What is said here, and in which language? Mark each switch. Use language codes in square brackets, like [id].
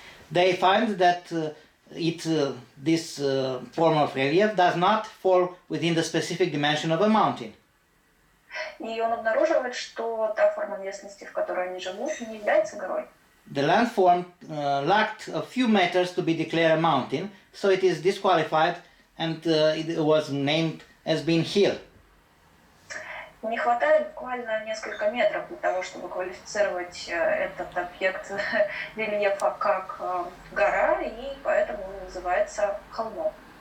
[en] they find that this form of relief does not fall within the specific dimension of a mountain. [ru] И он обнаруживает, что та форма местности, в которой они живут, не является горой. [en] The landform lacked a few meters to be declared a mountain, so it is disqualified and it was named as being hill. [ru] Не хватает буквально несколько метров для того, чтобы квалифицировать этот объект рельефа как гора, и поэтому он называется холмом.